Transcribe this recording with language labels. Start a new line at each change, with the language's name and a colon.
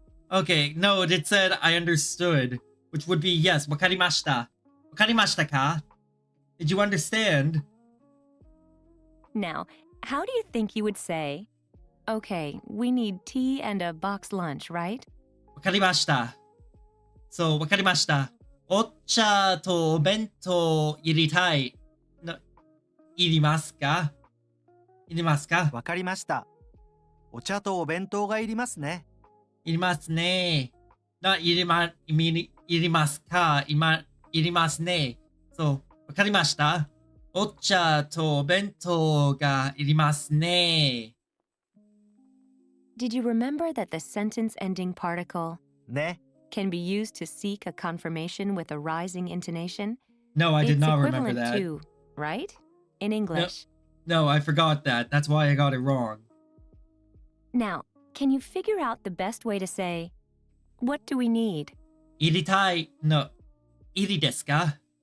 English: Okay, no, it said I understood, which would be yes,
Japanese: わかりました。わかりましたか?
English: Did you understand? Now, how do you think you would say, okay, we need tea and a box lunch, right?
Japanese: わかりました。そう、わかりました。お茶とお弁当入りたい。いりますか？いりますか？わかりました。お茶とお弁当がいりますね。いりますね。いりますか？いりますね。そう、わかりました。お茶とお弁当がいりますね。
English: Did you remember that the sentence ending particle
Japanese: ね。
English: can be used to seek a confirmation with a rising intonation? No, I did it's not remember equivalent that. to, right? In English. No, I forgot that. That's why I got it wrong. Now, can you figure out the best way to say, what do we need?
Japanese: いりたいの、いりですか？